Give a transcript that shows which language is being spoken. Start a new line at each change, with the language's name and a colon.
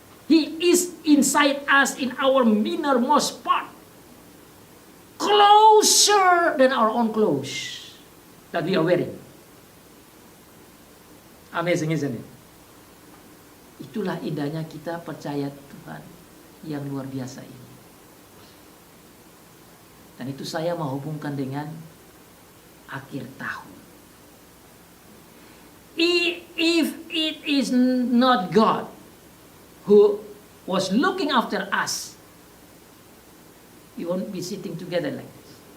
English: He is inside us in our innermost part. Closer than our own clothes that we are wearing. Amazing, isn't it?
Indonesian: Itulah indahnya kita percaya Tuhan yang luar biasa ini. Dan itu saya mau hubungkan dengan akhir tahun.
English: If it is not God who was looking after us, we won't be sitting together like this.